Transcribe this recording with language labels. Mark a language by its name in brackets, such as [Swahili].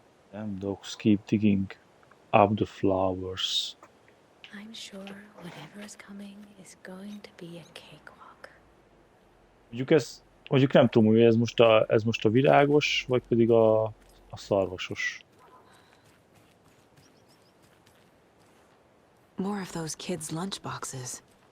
[English] Them dogs keep digging up the flowers. I'm sure whatever is coming is going to be a cakewalk. [Hungarian] Mondjuk nem tudom, hogy ez most a virágos, vagy pedig a szarvasos. [English] More of those kids' lunchboxes.